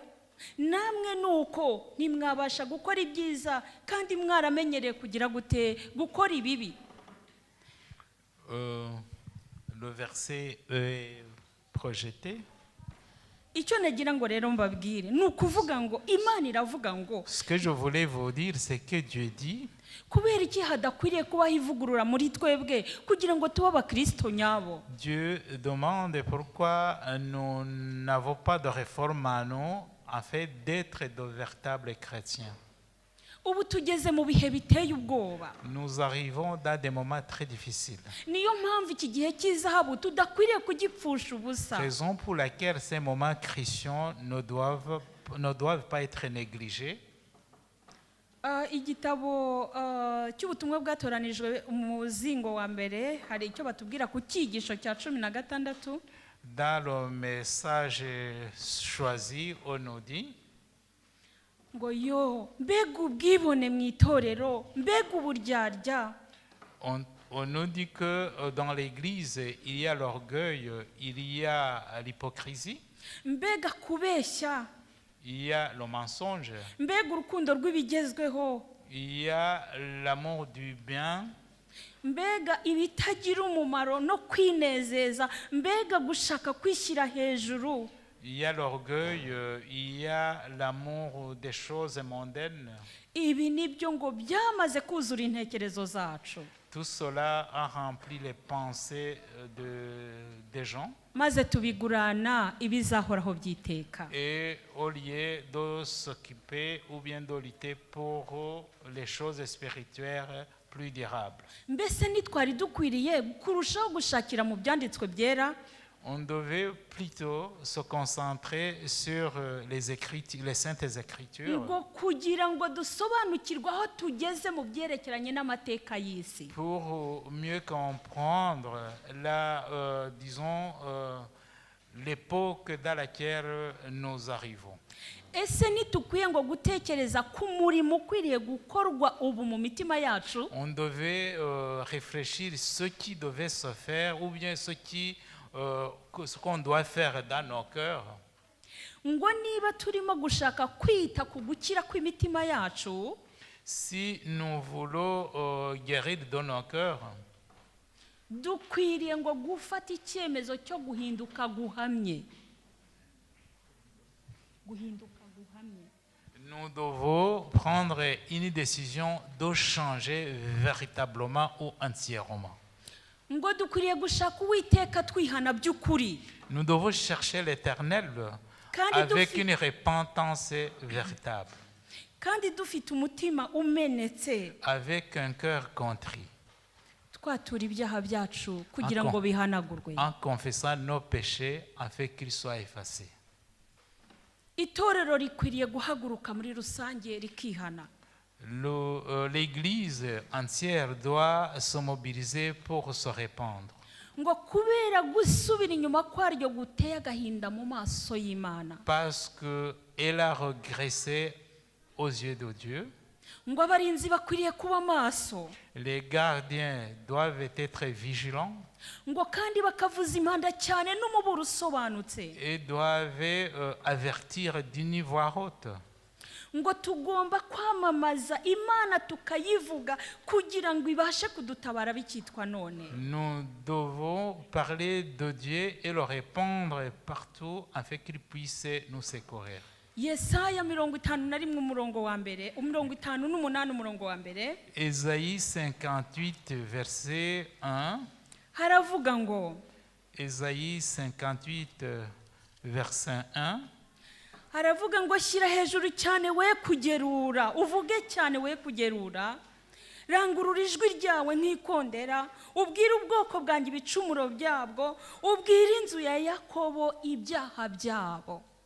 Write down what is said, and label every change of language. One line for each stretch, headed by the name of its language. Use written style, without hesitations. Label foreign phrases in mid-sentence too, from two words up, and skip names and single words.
Kinyarwanda: namwe nuko ntimwabasha gukora ibyiza kandi mwaramenyereye kugira gute gukora ibibi.
French: Le verset est projeté.
Kinyarwanda: icyo nagira ngo rero mbabwire ni ukuvuga ngo Imana iravuga ngo
French: Ce que je voulais vous dire, c'est que Dieu dit,
Kinyarwanda: kubera iki hadakwiriye kubaho ivugurura muri twebwe kugira ngo tube abakristo nyabo?
French: Dieu demande pourquoi nous n'avons pas de réforme en nous afin d'être de véritables chrétiens.
Kinyarwanda: ubu tugeze mu bihe biteye ubwoba.
French: Nous arrivons dans des moments très difficiles.
Kinyarwanda: niyo mpamvu iki gihe cy'izahabu tudakwiriye kugipfusha ubusa.
French: Raison pour laquelle ces moments chrétiens ne doivent pas être négligés.
Kinyarwanda: igitabo cy'ubutumwa bwatoranijwe umuzingo wa mbere hari icyo batubwira ku cyigisho cya 16.
French: Dans le message choisi, on nous dit,
Kinyarwanda: ngo yo mbega ubwibone mu itorero, mbega uburyarya.
French: on nous dit que dans l'église, il y a l'orgueil, il y a l'hypocrisie,
Kinyarwanda: mbega kubeshya,
French: il y a le mensonge,
Kinyarwanda: mbega urukundo rw'ibigezweho,
French: il y a l'amour du bien,
Kinyarwanda: mbega ibitagira umumaro no kwinezeza, mbega gushaka kwishyira hejuru.
French: il y a l'orgueil, il y a l'amour des choses mondaines.
Kinyarwanda: ibi nibyo ngo byamaze kuzura intekerezo zacu,
French: Tout cela a rempli les pensées des gens.
Kinyarwanda: maze tubigurana ibizahoraho by'iteka.
French: Et au lieu de s'occuper ou bien de lutter pour les choses spirituelles plus durables.
Kinyarwanda: mbese ntitwari dukwiriye kurushaho gushakira mu byanditswe byera?
French: On devait plutôt se concentrer sur les saintes écritures
Kinyarwanda: ngo kugira ngo dusobanukirwe aho tugeze mu byerekeranye n'amateka y'isi.
French: pour mieux comprendre l'époque dans laquelle nous arrivons.
Kinyarwanda: ese ntitukwiye ngo gutekereza ku murimo ukwiriye gukorwa ubu mu mitima yacu?
French: On devait réfléchir ce qui devait se faire ou bien ce qu'on doit faire dans nos cœurs.
Kinyarwanda: ngo niba turimo gushaka kwita ku gukira kw'imitima yacu,
French: Si nous voulons guérir de nos cœurs,
Kinyarwanda: dukwiriye ngo gufata icyemezo cyo guhinduka guhamye. guhinduka guhamye.
French: nous devons prendre une décision de changer véritablement ou entièrement.
Kinyarwanda: ngo dukwiriye gushaka Uwiteka twihana by'ukuri,
French: Nous devons chercher l'Éternel
Kinyarwanda: Kandi
French: avec
Kinyarwanda: dufi-
French: une repentance véritable,
Kinyarwanda: kandi dufite umutima umenetse,
French: avec un cœur contrit,
Kinyarwanda: twatura ibyaha byacu kugira ngo
French: Encore.
Kinyarwanda: bihanagurwe.
French: en confessant nos péchés afin qu'ils soient effacés.
Kinyarwanda: itorero rikwiriye guhaguruka muri rusange rikihana.
French: L'Église entière doit se mobiliser pour se répandre.
Kinyarwanda: ngo kubera gusubira inyuma kwaryo guteye agahinda mu maso y'Imana,
French: parce qu'elle a régressé aux yeux de Dieu.
Kinyarwanda: ngo abarinzi bakwiriye kuba maso,
French: Les gardiens doivent être vigilants
Kinyarwanda: ngo kandi bakavuza impanda cyane n'umuburo usobanutse,
French: et doivent avertir d'une voix haute.
Kinyarwanda: ngo tugomba kwamamaza Imana tukayivuga kugira ngo ibashe kudutabara bikitwa none.
French: Nous devons parler de Dieu et le répandre partout afin qu'il puisse nous secourir.
Kinyarwanda: Yesaya 51 umurongo wa mbere, 58 umurongo wa mbere,
French: Ésaïe 58 verset 1.
Kinyarwanda: haravuga ngo,
French: Ésaïe 58 verset 1.
Kinyarwanda: haravuga ngo shyira hejuru cyane we kugerura, uvuge cyane we kugerura, rangurura ijwi ryawe nk'ikondera, ubwire ubwoko bwanjye ibicumuro byabwo, ubwire inzu ya Yakobo ibyaha byabo.